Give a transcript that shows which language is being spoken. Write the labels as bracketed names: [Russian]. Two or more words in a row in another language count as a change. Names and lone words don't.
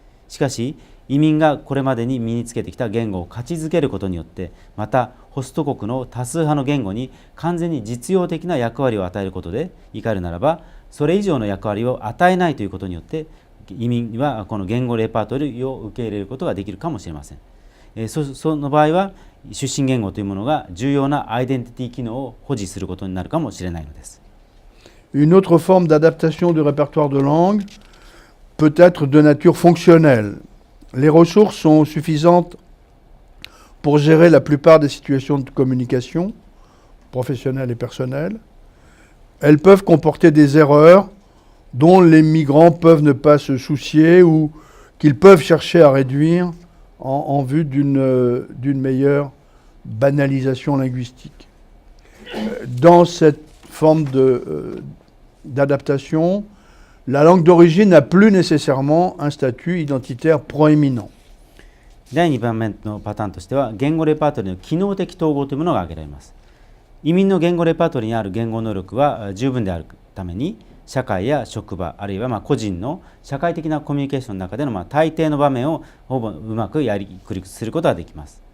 [Japanese] しかし移民がこれまでに身につけてきた言語を価値づけることによって、またホスト国の多数派の言語に完全に実用的な役割を与えることで、言い換えるならばそれ以上の役割を与えないということによって移民はこの言語レパートリーを受け入れることができるかもしれません。その場合は出身言語というものが重要なアイデンティティ機能を保持することになるかもしれないのです。 [French] Une autre forme d'adaptation du répertoire de langue peut être de nature fonctionnelle. Les ressources sont suffisantes pour gérer la plupart des situations de communication, professionnelles et personnelles. Elles peuvent comporter des erreurs dont les migrants peuvent ne pas se soucier ou qu'ils peuvent chercher à réduire en vue d'une meilleure banalisation linguistique. Dans cette forme d'adaptation, la langue d'origine n'a plus nécessairement un statut identitaire proéminent. [Japanese] 第2番目のパターンとしては言語レパートリーの機能的統合というものが挙げられます。移民の言語レパートリーにある言語能力は十分であるために社会や職場あるいは個人の社会的なコミュニケーションの中での大抵の場面をほぼうまくやりくりすることができます。